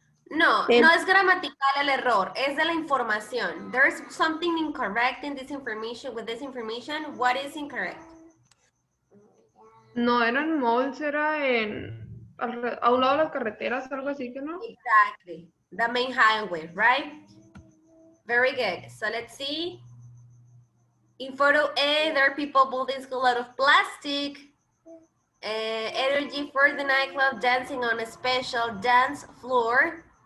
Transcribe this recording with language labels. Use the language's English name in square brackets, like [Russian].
[Spanish] No, no es gramatical el error, es de la información. [English] There's something incorrect in this information, with this information. What is incorrect? [Spanish] No eran malls, era a un lado de las carreteras, algo así que no. [English] Exactly, the main highway, right? Very good. So let's see. In photo A, there are people building school out of plastic. Energy for the nightclub, dancing on a special dance floor.